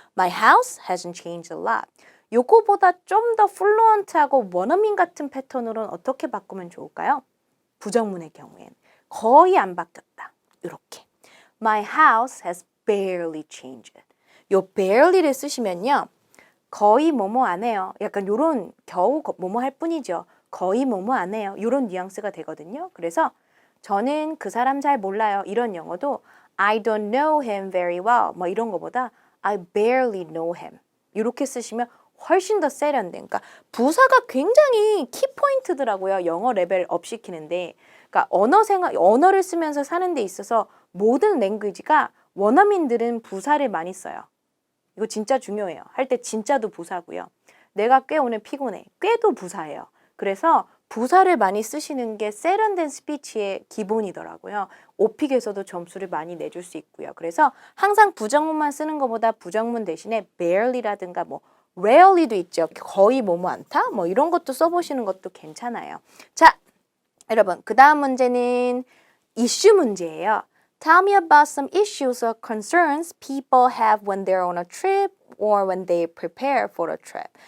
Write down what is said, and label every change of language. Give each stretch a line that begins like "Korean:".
English: My house hasn't changed a lot.
Korean: 요거보다 좀 더 플루언트하고 원어민 같은 패턴으로는 어떻게 바꾸면 좋을까요? 부정문의 경우엔 거의 안 바뀌었다. 이렇게.
English: My house has barely changed.
Korean: 요 barely를 쓰시면요. 거의 뭐뭐 안 해요. 약간 요런 겨우 뭐뭐 할 뿐이죠. 거의 뭐뭐 안 해요. 요런 뉘앙스가 되거든요. 그래서 저는 그 사람 잘 몰라요. 이런 영어도
English: I don't know him very well.
Korean: 뭐 이런 거보다
English: I barely know him.
Korean: 이렇게 쓰시면 훨씬 더 세련된. 그러니까 부사가 굉장히 키포인트더라고요. 영어 레벨 업 시키는데. 그러니까 언어를 쓰면서 사는 데 있어서 모든 랭귀지가 원어민들은 부사를 많이 써요. 이거 진짜 중요해요. 할 때 진짜도 부사고요. 내가 꽤 오늘 피곤해. 꽤도 부사예요. 그래서 부사를 많이 쓰시는 게 세련된 스피치의 기본이더라고요. 오픽에서도 점수를 많이 내줄 수 있고요. 그래서 항상 부정문만 쓰는 것보다 부정문 대신에 barely라든가 뭐 rarely도 있죠. 거의 뭐뭐 않다? 뭐 이런 것도 써보시는 것도 괜찮아요. 자, 여러분 그 다음 문제는 이슈 문제예요.
English: Tell me about some issues or concerns people have when they're on a trip or when they prepare for a trip.